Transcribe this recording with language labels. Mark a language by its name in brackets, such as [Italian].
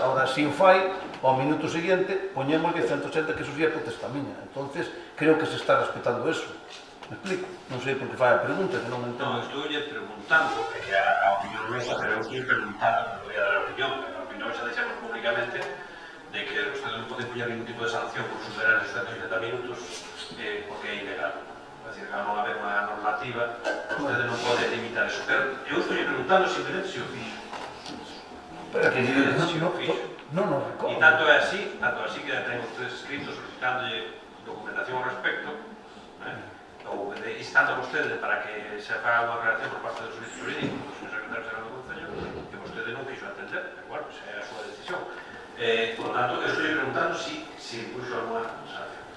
[Galician] Ahora, se o fai, ao minuto seguinte, poñemos 180, que eso sería protesta miña. [Spanish] Entonces, creo que se está respetando eso. Me explico? [Galician] Non sei por que fai a pregunta, que non me entendo. Non, estou lle preguntando, que a opinión mesa, pero eu quiero preguntar, non voy a dar a opinión, pero a opinión xa deixamos públicamente de que usted non pode poñer ningún tipo de sanción por superar os 180 minutos porque é ilegal. É dicir, que non haber unha normativa, usted non pode limitar eso. Pero eu estou lle preguntando simplemente se o fixo. Pero que se o fixo. Non recordo. E tanto é así que ten ustedes escritos solicitándolle documentación ao respecto, ou instando a vostede para que se faga unha redacción por parte do Servicio Jurídico do señor secretario xeral do Concello, que vostede non quixo atender, pero bueno, esa é a súa decisión. [Spanish] Por lo tanto, [Galician] eu estou preguntando [Spanish] si impuso alguna sanción.